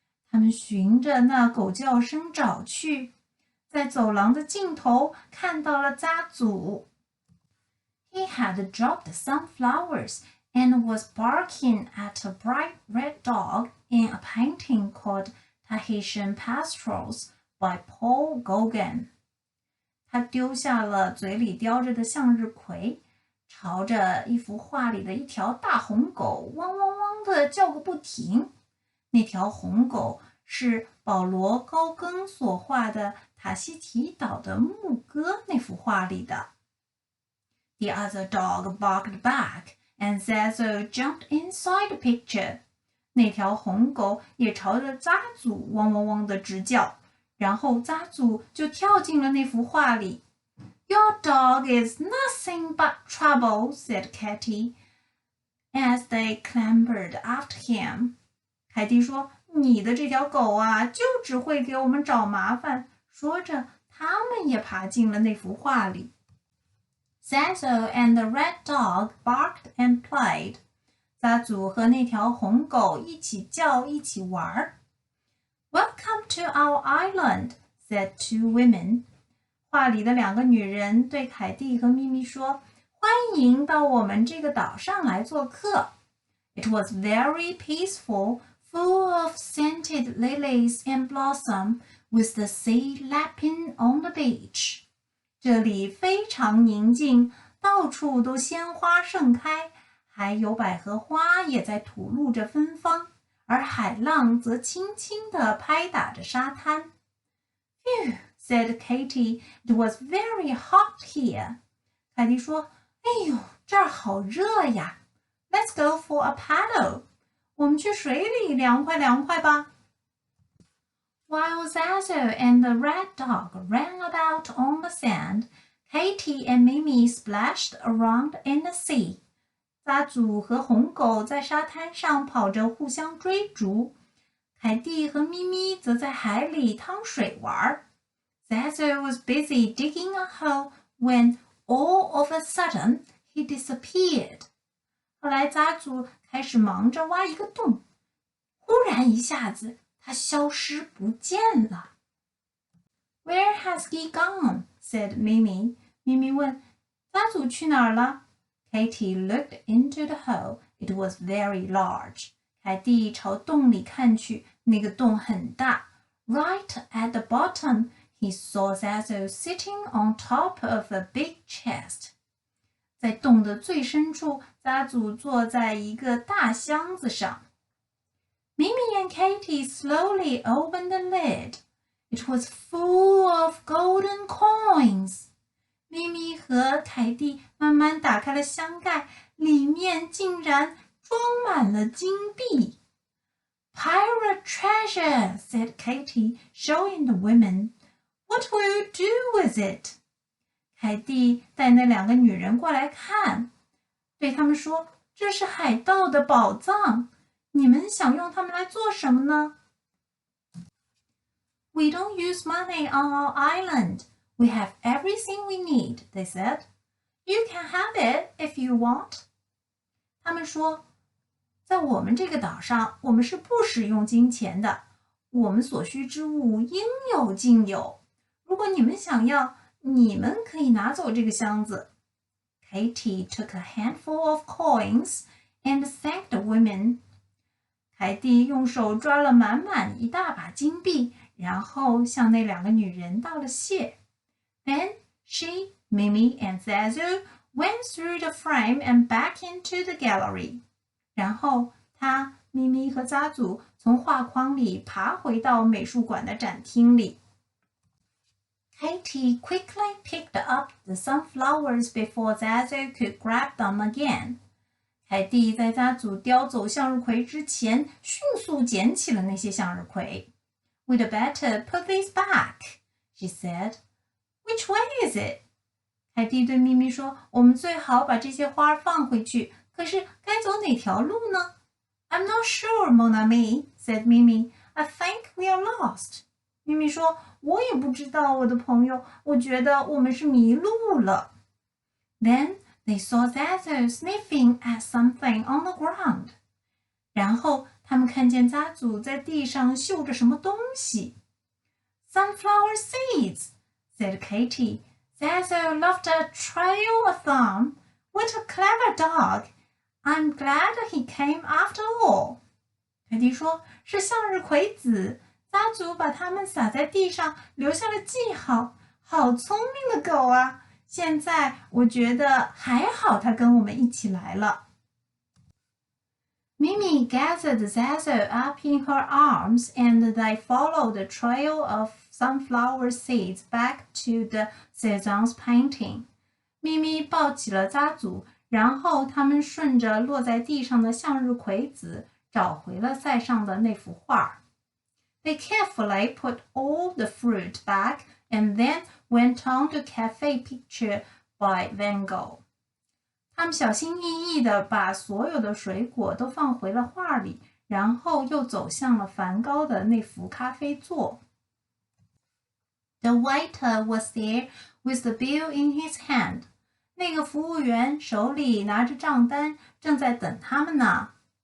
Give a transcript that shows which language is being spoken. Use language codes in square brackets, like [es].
[zh] 他们循着那狗叫声找去，在走廊的尽头看到了扎祖。 [en] He had dropped some flowers and was barking at a bright red dog in a painting called Tahitian Pastorals by Paul Gauguin. [zh] 他丢下了嘴里叼着的向日葵，朝着一幅画里的一条大红狗汪汪汪地叫个不停。那条红狗是保罗·高更所画的塔希提岛的牧歌那幅画里的。 [en] The other dog barked back, and Zazu jumped inside the picture. [zh] 那条红狗也朝着扎祖汪汪汪地直叫，然后扎祖就跳进了那幅画里。 [en] Your dog is nothing but trouble, said Katie, as they clambered after him. [zh] 凯蒂说，你的这条狗啊，就只会给我们找麻烦。说着，他们也爬进了那幅画里。 [en] Zazu and the red dog barked and played. [zh] 扎祖和那条红狗一起叫，一起玩。 [en] Welcome to our island, said two women. [zh] 画里的两个女人对凯蒂和咪咪说：“欢迎到我们这个岛上来做客。” [en] It was very peaceful, full of scented lilies and blossom, with the sea lapping on the beach. [zh] 这里非常宁静，到处都鲜花盛开，还有百合花也在吐露着芬芳，而海浪则轻轻地拍打着沙滩。 [en] Phew, said Katie, it was very hot here. [zh] 凯蒂说，哎呦，这儿好热呀。 [en] Let's go for a paddle. [zh] 我们去水里凉快凉快吧。 [en] While Zazu and the red dog ran about on the sand, Katie and Mimi splashed around in the sea. [zh] 扎祖和红狗在沙滩上跑着互相追逐，凯蒂和咪咪则在海里趟水玩。 [en] Zazu was busy digging a hole when, all of a sudden, he disappeared. [zh] 后来扎祖开始忙着挖一个洞，忽然一下子他消失不见了。 [en] Where has he gone? said Mimi. [zh] 咪咪问，扎祖去哪儿了？ [en] Katie looked into the hole. It was very large. [zh] 凯蒂朝洞里看去，那个洞很大。 [en] Right at the bottom, he saw Zazu sitting on top of a big chest. [zh] 在洞的最深处，扎祖坐在一个大箱子上。 [en] Mimi and Katie slowly opened the lid. It was full of golden coins. [zh] 咪咪和凯蒂慢慢打开了箱盖，里面竟然装满了金币。 [en] Pirate treasure, said Katie, showing the women. What will you do with it? [zh] 凯蒂带那两个女人过来看，对他们说，这这是海盗的宝藏，你们想用它们来做什么呢？ [en] We don't use money on our island. We have everything we need, they said. You can have it if you want. [zh] 他们说，在我们这个岛上，我们是不使用金钱的，我们所需之物应有尽有。如果你们想要，你们可以拿走这个箱子。 [en] Katie took a handful of coins and thanked the women. [zh] 凯蒂用手抓了满满一大把金币，然后向那两个女人道了谢。 [en] Then she, Mimi, and Zazu went through the frame and back into the gallery. [zh] 然后她、咪咪和扎祖从画框里爬回到美术馆的展厅里。 [en] Katie quickly picked up the sunflowers before Zazu could grab them again. [zh] 凯蒂在扎祖叼走向日葵之前，迅速捡起了那些向日葵。 [en] We'd better put these back, she said. Which way is it? [zh] 凯蒂对咪咪说：“我们最好把这些花放回去。可是该走哪条路呢？” [en] I'm not sure, [fr] mon ami, [en] said Mimi. I think we are lost. [zh] 咪咪说：“我也不知道，我的朋友，我觉得我们是迷路了。” [en] Then they saw Zazu sniffing at something on the ground. [zh] 然后他们看见扎祖在地上嗅着什么东西。 [en] Sunflower seeds, said Katie. Zazu left a trail of them. What a clever dog. I'm glad he came after all. [zh] 凯蒂说：“是向日葵籽。” 扎祖把它们撒在地上，留下了记号。好聪明的狗啊！现在我觉得还好，它跟我们一起来了。 [en] Mimi gathered Zazu up in her arms, and they followed the trail of sunflower seeds back to the Cézanne's painting. [zh] 咪咪抱起了扎祖，然后他们顺着落在地上的向日葵籽，找回了塞上的那幅画。 [en] They carefully put all the fruit back and then went on to cafe picture by Van Gogh. [zh] 他们小心翼翼地把所有的水果都放回了画里，然后又走向了梵高的那幅咖啡座。 [en] The waiter was there with the bill in his hand. [zh] 那个服务员手里拿着账单，正在等他们呢。